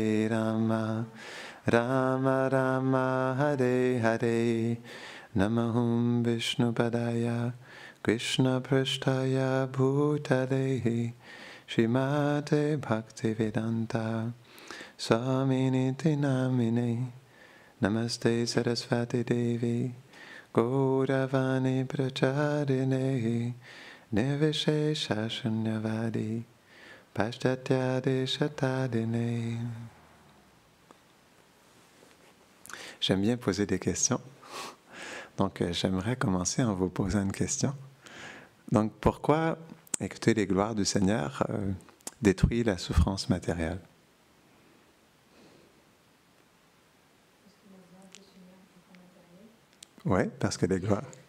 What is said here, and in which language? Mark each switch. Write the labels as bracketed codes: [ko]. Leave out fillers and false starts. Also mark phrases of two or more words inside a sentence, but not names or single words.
[sa] Rama Rama Hare Hare Namahum Vishnupadaya Krishna Prasthaya Bhutale Srimate Bhaktivedanta Swaminiti Namine Namaste Sarasvati Devi Gauravani Pracharine Nivishesha Shunyavadi Pashtatya Shatadine. [fr] J'aime bien poser des questions. Donc, j'aimerais commencer en vous posant une question. Donc, pourquoi écouter les gloires du Seigneur détruit la souffrance matérielle? Oui, parce que les gloires...